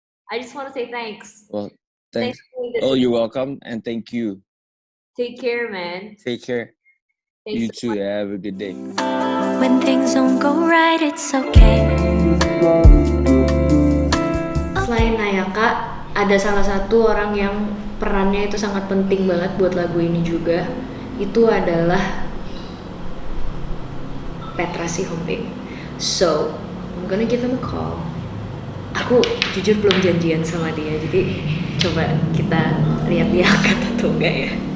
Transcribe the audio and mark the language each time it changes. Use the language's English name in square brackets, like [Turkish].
[English] I just want to say thanks. Well, thanks. Oh, you're welcome, and thank you. Take care, man. Take care. Thanks you so too. much. Have a good day. When things don't go right, it's okay. [Indonesian] Selain Nayaka, ada salah satu orang yang perannya itu sangat penting banget buat lagu ini juga. Itu adalah Petra Sihombing. [English] So, I'm gonna give him a call. [Indonesian] Aku jujur belum janjian sama dia, jadi coba kita lihat dia angkat atau enggak ya.